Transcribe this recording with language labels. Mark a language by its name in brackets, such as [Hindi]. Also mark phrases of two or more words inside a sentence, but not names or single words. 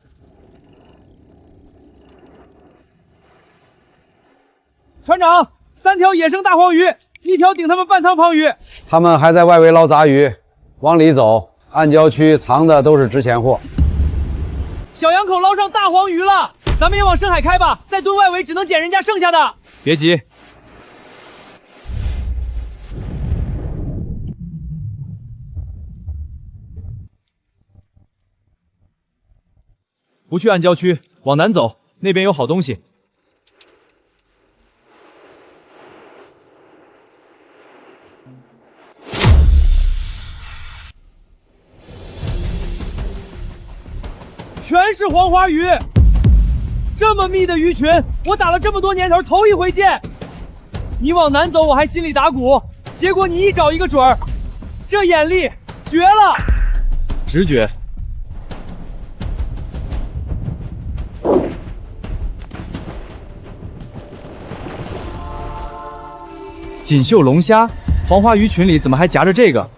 [Chinese] 船長，3條野生大黃魚，1條頂他們半倉胖魚。他們還在外圍撈雜魚，往裡走，暗礁區藏的都是值錢貨。小洋口撈上大黃魚了，咱們也往深海開吧，再蹲外圍只能撿人家剩下的。別急。不去暗礁區，往南走，那邊有好東西。全是黄花魚，这麼密的魚群，我打了這麼多年頭頭一回見。你往南走，我還心裡打鼓，結果你一找一個準兒，這眼力絕了！直覺。錦繡龍蝦，黃花魚群裡怎麼還夾着這個？